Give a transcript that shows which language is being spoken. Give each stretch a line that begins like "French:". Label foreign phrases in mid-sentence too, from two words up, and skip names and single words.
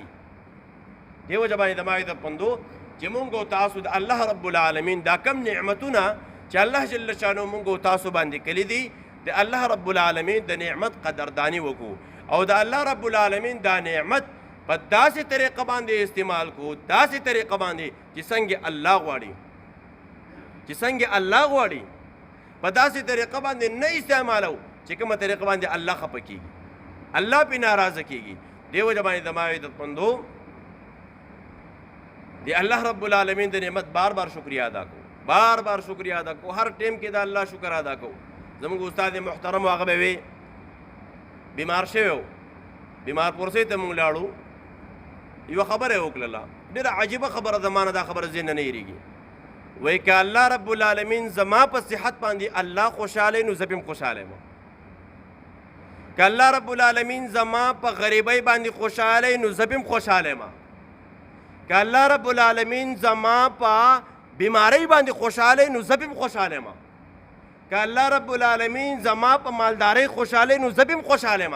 Pashto: دیو جبانی د ما د پندو چې مونږ او تاسو د الله رب العالمین دا کم نعمتونه چې الله جل شانو مونږ او تاسو باندې کړي دي، د الله رب العالمین د نعمت قدردانی وکړو او د الله رب العالمین دا نعمت په داسې طریقه باندې استعمال کو، داسې طریقه باندې چې څنګه الله غواړي، چې څنګه الله غواړي په داسې طریقه باندې نه استعمالو چې کومه طریقه باندې الله خفه کیږي، الله پې ناراضه کیږي. دیو جبانی د ما د پندو دی اللہ رب العالمین دی نعمت بار بار شکریہ ادا کو، بار بار شکریہ ادا کو، ہر ٹیم کې دا الله شکر ادا کو. زموږ استاد محترم هغه به وي بیمار شوی و، بیمار پورسۍ ته موږ لاړو، یوه خبره یې وکړله، ډېره عجیبه خبره ده، مانه دا خبره ذهن نه هېرېږي. وایي که الله رب العالمین زما په صحت باندې الله خوشحاله نو زه پې هم خوشحاله یم، که الله رب العالمین زما په غریبۍ باندې خوشحاله نو زه پې هم خوشحاله یم، که الله رب العالمین زما په بیماری باندې خوشحاله نو زه پې هم خوشحاله یم، که الله رب العالمین زما په مالدارۍ خوشحاله نو زه پې هم خوشحاله یم.